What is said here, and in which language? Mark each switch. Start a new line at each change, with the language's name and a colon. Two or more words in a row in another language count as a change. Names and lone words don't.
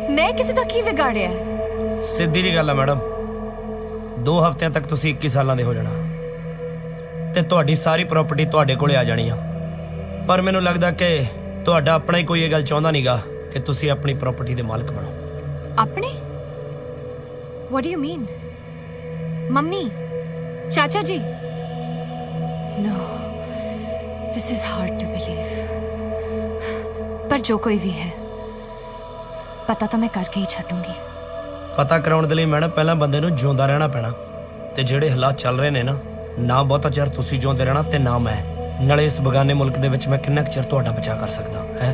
Punjabi: ਮੈਂ ਕਿਸੇ ਦਾ ਕੀ ਵਿਗਾੜਿਆ ਹੈ? ਸਿੱਧੀ ਜੀ ਗੱਲ ਆ ਮੈਡਮ, 2 ਹਫ਼ਤਿਆਂ ਤੱਕ ਤੁਸੀਂ 21 ਸਾਲਾਂ ਦੇ ਹੋ ਜਾਣਾ ਤੇ ਤੁਹਾਡੀ ਸਾਰੀ ਪ੍ਰਾਪਰਟੀ ਤੁਹਾਡੇ ਕੋਲੇ ਆ ਜਾਣੀ ਆ। ਪਰ ਮੈਨੂੰ ਲੱਗਦਾ ਕਿ ਤੁਹਾਡਾ ਆਪਣਾ ਹੀ ਕੋਈ ਇਹ ਗੱਲ ਚਾਹੁੰਦਾ ਨਹੀਂਗਾ ਕਿ ਤੁਸੀਂ ਆਪਣੀ ਪ੍ਰਾਪਰਟੀ ਦੇ ਮਾਲਕ ਬਣੋ। ਆਪਣੇ?
English: What do you mean?
Punjabi: ਮੰਮੀ, ਚਾਚਾ ਜੀ?
English: No, this is hard to believe.
Punjabi: ਪਰ ਜੋ ਕੋਈ ਵੀ ਹੈ, ਪਤਾ ਤਾਂ ਮੈਂ ਕਰਕੇ ਹੀ ਛੱਡੂੰਗੀ। ਪਤਾ ਕਰਾਉਣ ਦੇ ਲਈ ਮੈਡਮ ਪਹਿਲਾਂ ਬੰਦੇ ਨੂੰ ਜਿਉਂਦਾ ਰਹਿਣਾ ਪੈਣਾ, ਤੇ ਜਿਹੜੇ ਹਾਲਾਤ ਚੱਲ ਰਹੇ ਨੇ ਨਾ ਬਹੁਤਾ ਚਿਰ ਤੁਸੀਂ ਜਿਉਂਦੇ ਰਹਿਣਾ ਤੇ ਨਾ ਮੈਂ। ਨਾਲੇ ਇਸ ਬਗਾਨੇ ਮੁਲਕ ਦੇ ਵਿੱਚ ਮੈਂ ਕਿੰਨਾ ਕੁ ਚਿਰ ਤੁਹਾਡਾ ਬਚਾਅ ਕਰ ਸਕਦਾ ਹੈ?